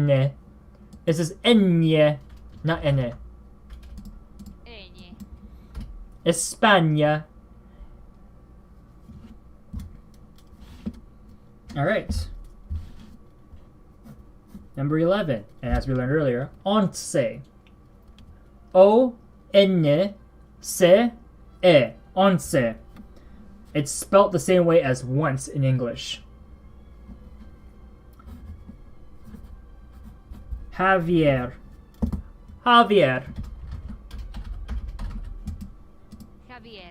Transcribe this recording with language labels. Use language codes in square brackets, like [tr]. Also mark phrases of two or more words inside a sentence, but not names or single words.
[en] This is N. Not N. Ñ. España. Alright. Number 11, and as we learned earlier, once. O-N-C-E. Once. It's spelt the same way as once in English. Javier. Javier. Javier.